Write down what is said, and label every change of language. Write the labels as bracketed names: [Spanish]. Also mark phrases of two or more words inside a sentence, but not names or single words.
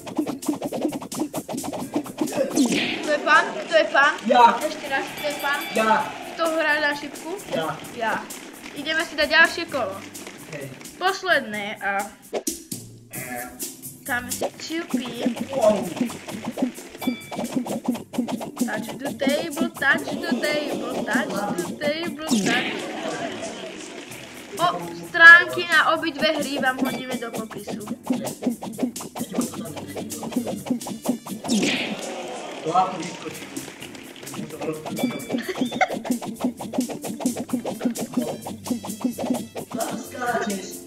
[Slovak] Kto je pán? Ja. Ešte raz, kto je pán? Ja. Kto hrá na šipku? Ja. Ja. Ideme si dať ďalšie kolo. Hej. Posledné a... Tam si čupí. [English] Wow. Touch the table, touch the table, touch the table, touch. [Slovak] O, stránky na obidve hry vám hodíme do popisu. To ako vyskočí. Musím rozprávať. Skáčeš.